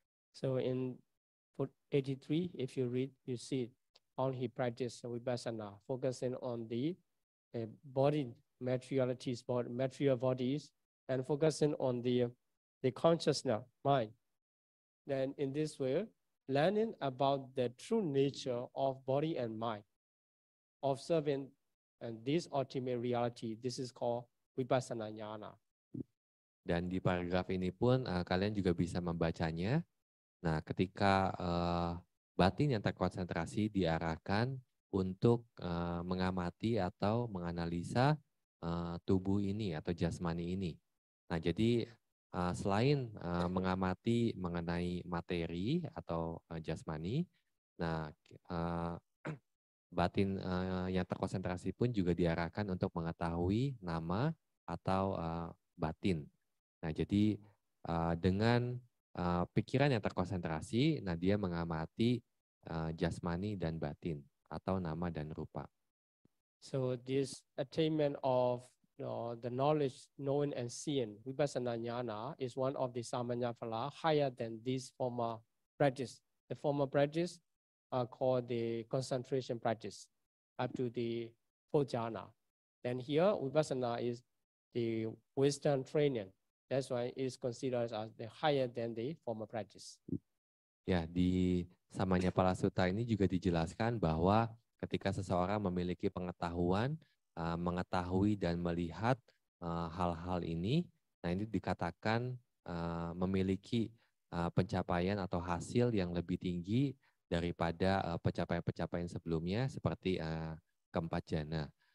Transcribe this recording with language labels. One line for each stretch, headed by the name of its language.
English: So in 83, if you read, you see how he practiced vipassana, focusing on the body materialities, material bodies, and focusing on the consciousness, mind. Then in this way, learning about the true nature of body and mind, observing and this ultimate reality, this is called vipassana jnana.
Indonesian: Dan di paragraf ini pun kalian juga bisa membacanya. Nah, ketika batin yang terkonsentrasi diarahkan untuk mengamati atau menganalisa tubuh ini atau jasmani ini. Nah, jadi selain mengamati mengenai materi atau jasmani, nah batin yang terkonsentrasi pun juga diarahkan untuk mengetahui nama atau batin. Nah, jadi dengan pikiran yang terkonsentrasi, nah dia mengamati jasmani dan batin atau nama dan rupa.
English: So this attainment of the knowledge, knowing and seeing, vipassana jnana, is one of the samanya phala higher than this former practice. The former practice are called the concentration practice up to the fourth jhana. Then here, vipassana is the wisdom training. That's why it is considered as the higher than the former practice.
Indonesian: Ya, di Samanya Phala Sutta ini juga dijelaskan bahwa ketika seseorang memiliki pengetahuan, mengetahui dan melihat hal-hal ini, nah ini dikatakan memiliki pencapaian atau hasil yang lebih tinggi daripada pencapaian-pencapaian sebelumnya seperti keempat jana.